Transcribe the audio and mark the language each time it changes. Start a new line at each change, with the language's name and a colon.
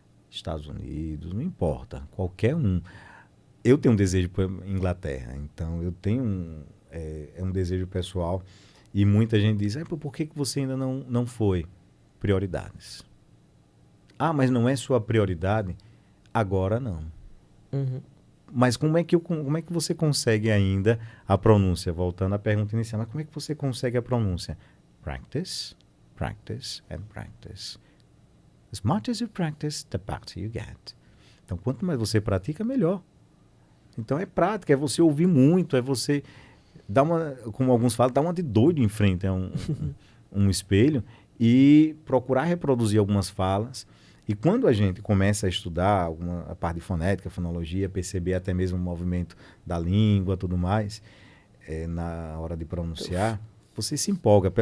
Portuguese: Estados Unidos, não importa, qualquer um. Eu tenho um desejo para Inglaterra, então eu tenho um desejo pessoal, e muita gente diz, por que você ainda não foi? Prioridades. Ah, mas não é sua prioridade? Agora não. Uhum. Mas como é que você consegue ainda a pronúncia? Voltando à pergunta inicial, mas como é que você consegue a pronúncia?
English: Practice, practice and practice. As much as you practice, the better you get.
Portuguese: Então, quanto mais você pratica, melhor. Então, é prática, é você ouvir muito, é você dar uma, como alguns falam, dar uma de doido em frente a um espelho e procurar reproduzir algumas falas. E quando a gente começa a estudar a parte de fonética, fonologia, perceber até mesmo o movimento da língua, tudo mais, na hora de pronunciar, você se empolga.